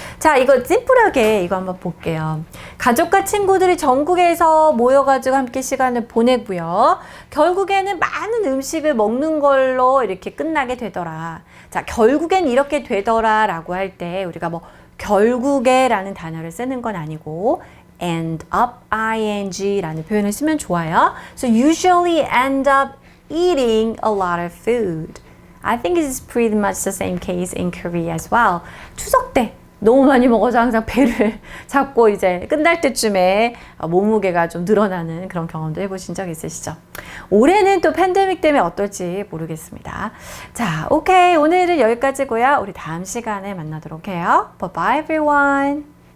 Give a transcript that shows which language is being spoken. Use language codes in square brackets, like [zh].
[ko] 자, 이거 심플하게 이거 한번 볼게요. 가족과 친구들이 전국에서 모여가지고 함께 시간을 보내고요. 결국에는 많은 음식을 먹는 걸로 이렇게 끝나게 되더라. 자, 결국엔 이렇게 되더라라고 할 때 우리가 뭐 결국에라는 단어를 쓰는 건 아니고 [en] end up ing [ko] 라는 표현을 쓰면 좋아요. [en] So usually end up eating a lot of food. I think it's pretty much the same case in Korea as well. [ko] 추석 때 너무 많이 먹어서 항상 배를 잡고 이제 끝날 때쯤에 몸무게가 좀 늘어나는 그런 경험도 해보신 적 있으시죠? 올해는 또 팬데믹 때문에 어떨지 모르겠습니다. 자, 오케이. 오늘은 여기까지고요. 우리 다음 시간에 만나도록 해요. [en] Bye bye everyone.